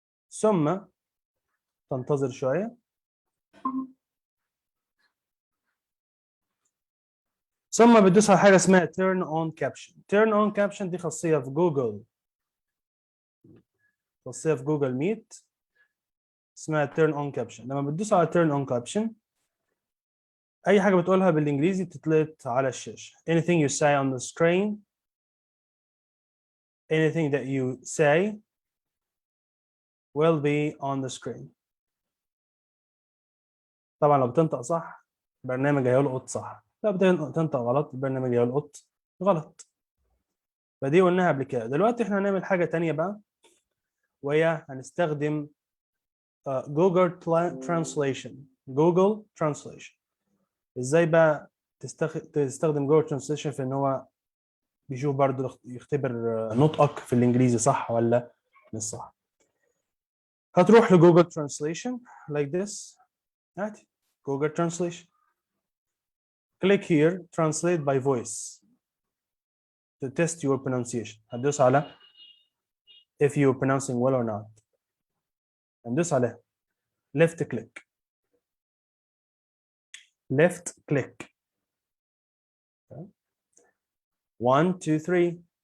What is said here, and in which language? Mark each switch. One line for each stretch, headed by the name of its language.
Arabic: ثم تنتظر شويه، ثم بتدوس على حاجه اسمها turn on caption. turn on caption دي خاصيه في جوجل، خاصيه في جوجل ميت اسمها turn on caption. لما بتدوس على turn on caption اي حاجه بتقولها بالانجليزي بتطلق على الشاشه.
English: anything you say on the screen, anything that you say will be on the screen.
Arabic: طبعا لو بتنطق صح البرنامج هيلقط صح، لو بتنطق غلط البرنامج هيلقط غلط. فدي قلناها قبل كده. دلوقتي احنا هنعمل حاجه تانية بقى، وهي هنستخدم جوجل ترانسليشن. جوجل ترانسليشن ازاي بقى تستخدم جوجل ترانسليشن في ان هو بيشوف برضو يختبر نطقك في الانجليزي صح ولا مش صح. هتروح لجوجل ترانسليشن
English: like this،
Arabic: هاتي جوجل ترانسليشن،
English: click here translate by voice to test your pronunciation.
Arabic: هتدوس على
English: if you're pronouncing well or not،
Arabic: هندوس على
English: left click، left click 1 2 3.